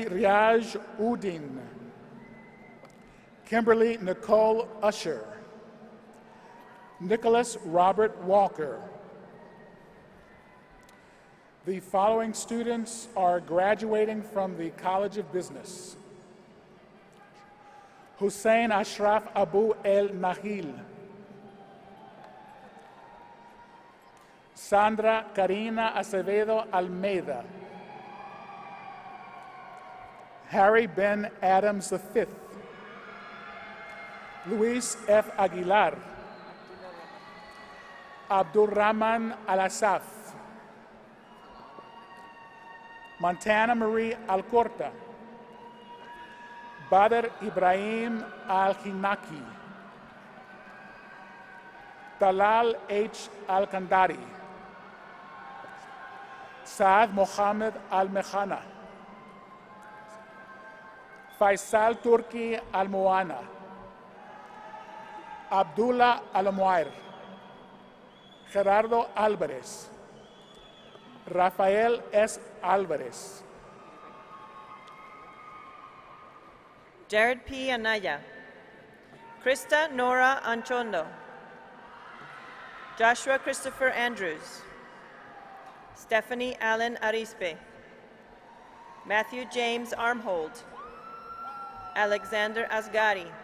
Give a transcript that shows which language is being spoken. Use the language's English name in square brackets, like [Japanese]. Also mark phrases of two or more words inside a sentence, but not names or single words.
[English] Riaj Udin, Kimberly Nicole Usher, Nicholas Robert Walker, The following students are graduating from the College of Business: Hussein Ashraf Abu El Nahil, Sandra Karina Acevedo Almeida, Harry Ben Adams V, Luis F. Aguilar, Abdul Rahman Al-Asaf, Montana Marie Alcorta, Badr Ibrahim Al-Hinaki, Talal H. Al-Kandari, Saad Mohammed Al-Mehana, Faisal Turki Al-Muana, Abdullah Al-Muair, Gerardo Álvarez, Rafael S. Álvarez, Jared P. Anaya, Krista Nora Anchondo, Joshua Christopher Andrews, Stephanie Allen Arispe, Matthew James Armhold, Alexander Asgari,